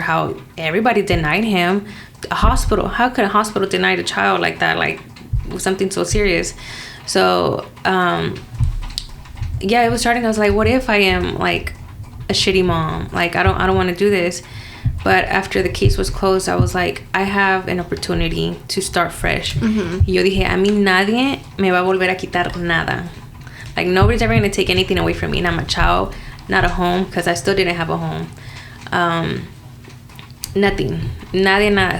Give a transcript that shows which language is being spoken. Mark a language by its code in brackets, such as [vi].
[en] How everybody denied him. A hospital. How could a hospital deny a child like that? Like, with something so serious. So, it was starting. I was like, what if I am like a shitty mom? Like, I don't want to do this. But after the case was closed, I was like, I have an opportunity to start fresh. [es] Y yo dije, a mí nadie me va a volver a quitar nada. [en] Like, nobody's ever going to take anything away from me. Not my child, not a home, because I still didn't have a home. Nothing. Nada.